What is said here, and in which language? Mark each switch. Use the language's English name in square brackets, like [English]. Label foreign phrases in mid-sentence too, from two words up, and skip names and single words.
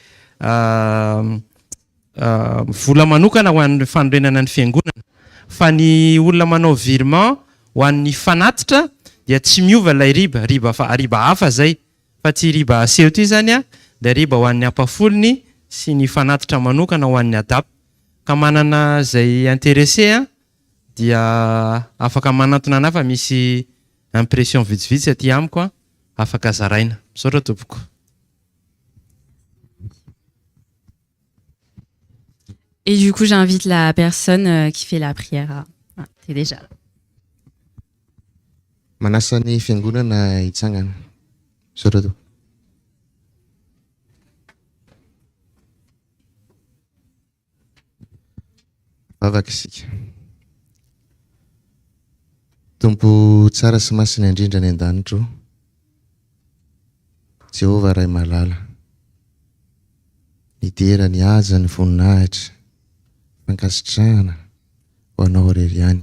[Malagasy] vola manokana ho an'ny fanorenana ny fiangonana fa ny olona manao virement ho an'ny fanatitra dia tsy miova lay riba hafa zay fa ty riba aseho ty zany a dia riba ho an'ny ampafolony sy ny fanatitra manokana ho an'ny adapy ka manana zay intéressé a dia afaka manatona anahy fa misy impression vitsivitsy aty amiko a afaka zaraina misaotra tompoko. [French] Et du coup, j'invite la personne qui fait la prière. Ah, t'es déjà là. [Malagasy] Manasa ny fiangonana hitsangana. Misaotra tompoko. Vavaka isika. Tompo tsara sy masina indrindra ny an-danitro, Jehovah Ray Malala, ny dera ny haja ny voninahitra fankasitrahana ho anao irery ihany.